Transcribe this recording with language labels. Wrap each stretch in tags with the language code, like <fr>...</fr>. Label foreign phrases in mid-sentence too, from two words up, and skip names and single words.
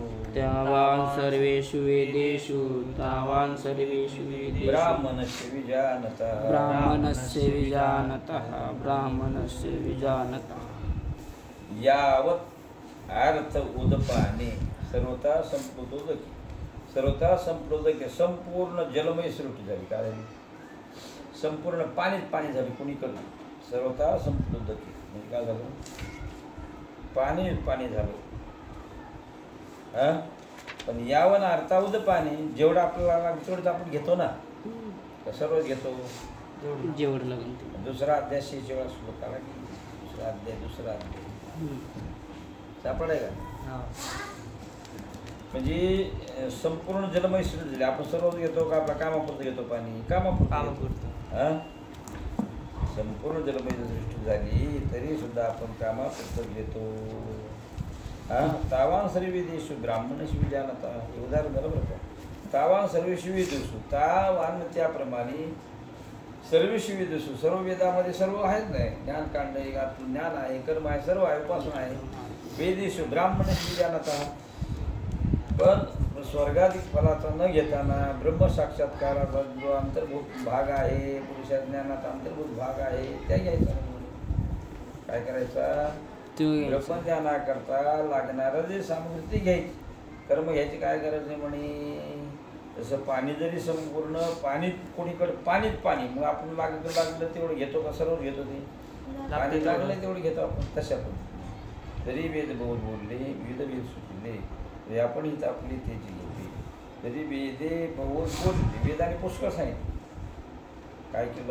<sa>तावान् सर्वेषु वेदेषु तावान् सर्वेषु वेदेषु ब्राह्मणस्य विजानतः ब्राह्मणस्य विजानतः ब्राह्मणस्य विजानतः यावत् अर्थ उदपाने सर्वथा संप्लुतोदके सर्वथा संप्लुतोदके</sa> <mr>संपूर्ण जलमय सृष्टी झाली कारण संपूर्ण पाणीच पाणी झाली कुणीकडे</mr> <sa>सर्वथा संप्लुतोदके</sa> <mr>म्हणजे काय झालं पाणीच पाणी झालं पण</mr> <sa>यावन अर्था उदपाने</sa> <mr>जेवढं आपल्याला लागतं तेवढंच आपण घेतो ना सर्वच घेतो जेवढं लागेल दुसरा अध्याय शेवट श्लोकाला दुसरा अध्याय सापडाय का म्हणजे संपूर्ण जलमय सृष्टी झाली आपण सर्व घेतो का आपल्या कामापुरतं घेतो पाणी कामापुरतं संपूर्ण जलमय सृष्टी झाली तरी सुद्धा आपण कामापुरतं घेतो</mr> <sa>तावान सर्व वेदेषु ब्राह्मणेषु विजानतः</sa> <mr>हे उदाहरण झालं बरं का</mr> <sa>तावान सर्वेषु वेदेषु</sa> <mr>तावान त्याप्रमाणे</mr> <sa>सर्वेषु वेदेषु</sa> <mr>सर्व वेदामध्ये सर्व आहेत नाही ज्ञानकांड आहे ज्ञान आहे कर्म आहे सर्व आहे उपासना आहे</mr> <sa>वेदेषु ब्राह्मणेषु विजानतः</sa> <mr>पण स्वर्गाधिक फलाचा न घेताना ब्रह्म साक्षात्काराचा जो अंतर्भूत भाग आहे पुरुषा ज्ञानाचा अंतर्भूत भाग आहे त्या घ्यायचा काय करायचा ब्रह्म ज्ञानाकरता लागणारं जे सामग्री ती घ्यायची कर्म घ्यायची काय गरज नाही म्हणे तसं पाणी जरी संपूर्ण पाणी कोणीकडे पाणीच पाणी मग आपण लागलं तेवढं घेतो का सर्व घेतो ते पाणी लागलं तेवढं घेतो आपण तशा पण तरी वेद बहुत बोलले वेद सुटले तरी आपण इथं आपली त्याची घेतली तरी वेदे बहुत बोलले वेदाने पुष्कळ सांगितलं काय केलं</mr>